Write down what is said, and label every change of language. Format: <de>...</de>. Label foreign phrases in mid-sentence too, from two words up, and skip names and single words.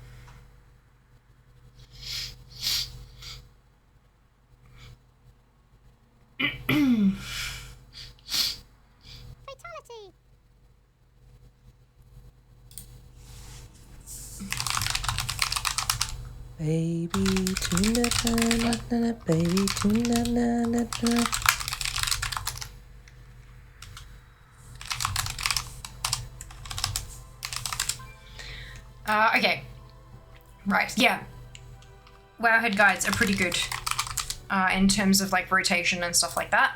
<en>Fatality. Baby tuna na na na baby tuna na na na. Okay. Right, yeah. WoW head guides are pretty good in terms of like rotation and stuff like that.</en>